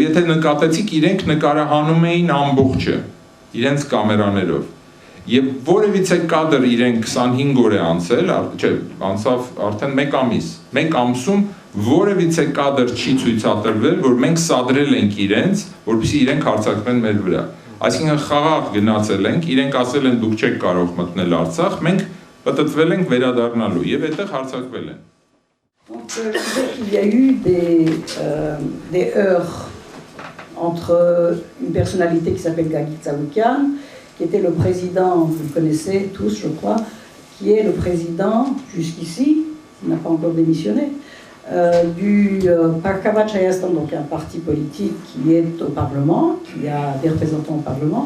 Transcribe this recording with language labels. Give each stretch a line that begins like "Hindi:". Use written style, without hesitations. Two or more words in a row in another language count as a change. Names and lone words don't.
Armenian: եթե նկատեցիք, իրենք նկարահանում էին ամբողջը, իրենց կամերաներով։ Եվ որևիցե կադր իրենք 25 օր է անցել, չէ, անցավ արդեն 1 ամիս։ 1 ամսում որևիցե կադր չի ցույցատրվել, որ մենք սադրել ենք իրենց, որպեսզի իրենք հարձակվեն մեր վրա։ Այսինքն խաղաղ գնացել ենք, իրենք ասել են դուք չեք կարող մտնել Արցախ, մենք պատտվել ենք վերադառնալու եւ այդտեղ հարձակվել են։
French: Donc il y a eu des heurts entre une personnalité qui s'appelle Gagik Tsaoukian, qui était le président, vous le connaissez tous je crois, qui est le président jusqu'ici, il n'a pas encore démissionné, du Parkavat Hayastan, donc un parti politique qui est au Parlement, qui a des représentants au Parlement.